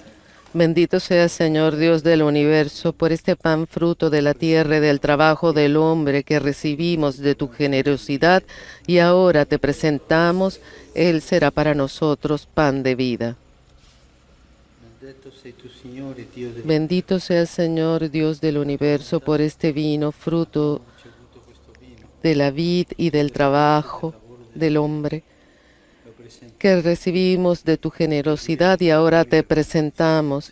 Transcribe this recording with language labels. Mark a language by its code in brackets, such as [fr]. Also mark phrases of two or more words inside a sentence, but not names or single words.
[es] Bendito sea, Señor Dios del universo, por este pan fruto de la tierra y del trabajo del hombre que recibimos de tu generosidad, y ahora te presentamos, Él será para nosotros pan de vida. [it] Benedetto sei tu, Signore, Dio dell'universo. [es] Bendito sea, Señor Dios del universo, por este vino, fruto de la vid y del trabajo del hombre que recibimos de tu generosidad, y ahora te presentamos.